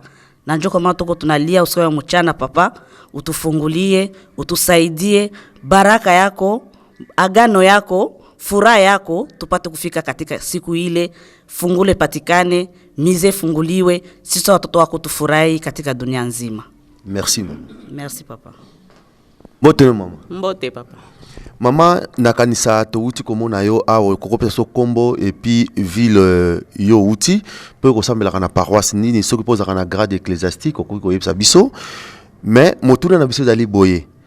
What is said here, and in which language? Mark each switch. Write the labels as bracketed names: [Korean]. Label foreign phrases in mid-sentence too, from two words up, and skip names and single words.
[Swahili] Na njoo kama tuko tunalia usiku wa mchana Papa, utufungulie, utusaidie, baraka yako, agano yako, furaha yako tupate kufika katika siku ile, fungule patikane, mize funguliwe, sisi watoto wako tufurahi katika dunia nzima. [French] Merci mama. Merci Papa. [Lingala] Mbote mama. Mbote Papa. Mama na kanisa to uti komona yo awo kokopesa so kombo [French] et puis [Lingala] ville yo uti pe ko sambela kana paroisse nini soki poza kana [French] grade ecclésiastique [Lingala] ko yebisa biso mais motuna na biso dali boye